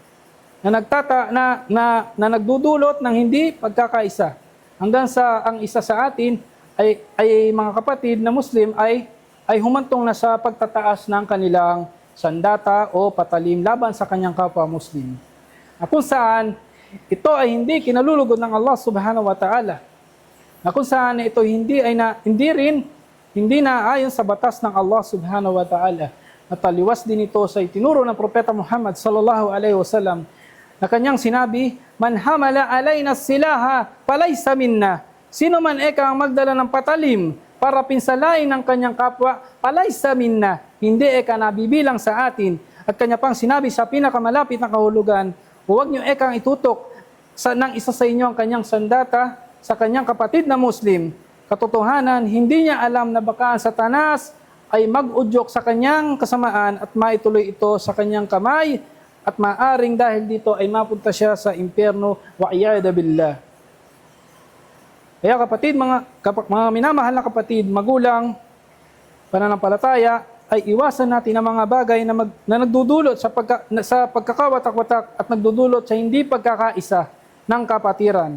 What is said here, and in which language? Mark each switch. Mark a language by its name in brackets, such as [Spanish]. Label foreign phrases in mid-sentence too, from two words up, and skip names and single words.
[Filipino] na nagdudulot ng hindi pagkakaisa hanggang sa ang isa sa atin ay mga kapatid na Muslim ay humantong na sa pagtataas ng kanilang sandata o patalim laban sa kanyang kapwa Muslim. Na kung saan ito ay hindi kinalulugod ng Allah [Arabic] سبحانه وتعالى. [Filipino] Na kung saan ito hindi rin hindi naayon sa batas ng Allah [Arabic] سبحانه وتعالى. [Filipino] At taliwas din ito sa itinuro ng Propeta Muhammad [Arabic] صلى الله عليه وسلم [Filipino] na kanyang sinabi, [Arabic] "من حمل علينا السلاح فليس منا." [Filipino] Sino man ang magdala ng patalim para pinsalain ng kanyang kapwa, [Arabic] فليس منا, [Filipino] hindi nabibilang sa atin. At kanya pang sinabi sa pinakamalapit na kahulugan, huwag niyo itutok ng isa sa inyo ang kanyang sandata sa kanyang kapatid na Muslim. Katotohanan, hindi niya alam na baka ang Satanas ay mag-udyok sa kanyang kasamaan at maituloy ito sa kanyang kamay at maaring dahil dito ay mapunta siya sa impyerno [Arabic] والعياذ بالله. [Filipino] Kaya kapatid, mga minamahal na kapatid, magulang, pananampalataya, ay iwasan natin ang mga bagay na nagdudulot sa pagkakawatak-watak at nagdudulot sa hindi pagkakaisa ng kapatiran.